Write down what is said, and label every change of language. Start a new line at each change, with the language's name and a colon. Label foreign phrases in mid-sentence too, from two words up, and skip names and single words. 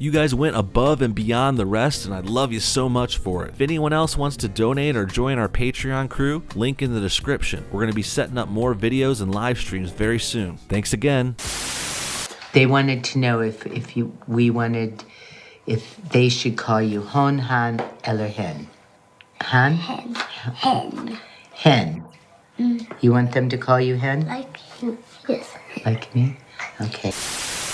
English: You guys went above and beyond the rest, and I love you so much for it. If anyone else wants to donate or join our Patreon crew, link in the description. We're going to be setting up more videos and live streams very soon. Thanks again. They wanted to know if they should call you
Swedish: hon, han, eller hen.
English: Han? Hen. Hen. You want them to call you hen? Like you. Yes. Like me? Okay.